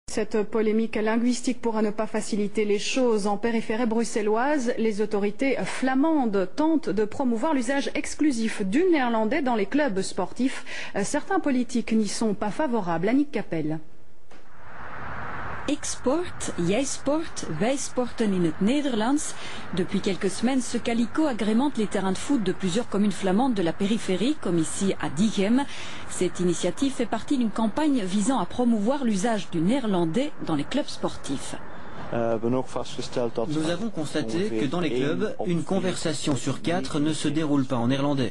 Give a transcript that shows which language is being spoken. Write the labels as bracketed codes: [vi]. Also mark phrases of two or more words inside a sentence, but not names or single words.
[fr] Cette polémique linguistique pourra ne pas faciliter les choses. En périphérie bruxelloise, les autorités flamandes tentent de promouvoir l'usage exclusif du néerlandais dans les clubs sportifs. Certains politiques n'y sont pas favorables. Annick Capelle. [nl] Ik sport, jij sport, wij sporten in het Nederlands. [fr] Depuis quelques semaines, ce calico agrémente les terrains de foot de plusieurs communes flamandes de la périphérie, comme ici à Diegem. Cette initiative fait partie d'une campagne visant à promouvoir l'usage du néerlandais dans les clubs sportifs. Nous avons constaté que dans les clubs, une conversation sur 4 ne se déroule pas en néerlandais.